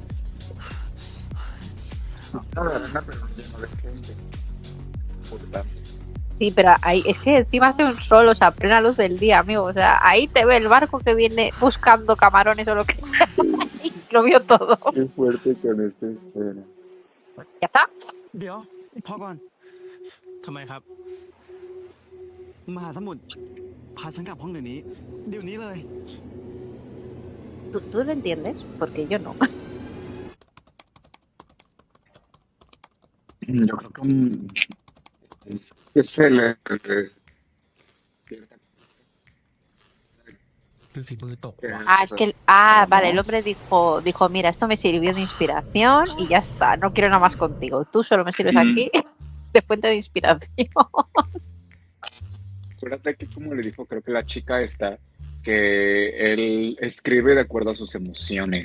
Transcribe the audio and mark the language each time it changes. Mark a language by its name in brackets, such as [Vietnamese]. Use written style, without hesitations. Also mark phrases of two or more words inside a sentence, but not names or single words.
[Spanish] No, de arena, pero lleno de gente. Por tanto. Sí, pero ahí es que encima hace un sol, o sea, a plena luz del día, amigo. O sea, ahí te ve el barco que viene buscando camarones o lo que sea. Y lo vio todo. Qué fuerte con esta escena. Ya está. [Thai] เดี๋ยวพอก่อนทำไมครับ มหาสมุทรพาฉันกลับห้องเดี๋ยวนี้ เดี๋ยวนี้เลย [Spanish] ¿Tú lo entiendes? Porque yo no. Yo creo que es el cierta [Thai] ดูสิมือตก [Spanish] Ah, es que vale, el hombre dijo, mira, esto me sirvió de inspiración y ya está, no quiero nada más contigo. Tú solo me sirves aquí de fuente de inspiración. Acuérdate que como le dijo, creo que la chica esta, que él escribe de acuerdo a sus emociones.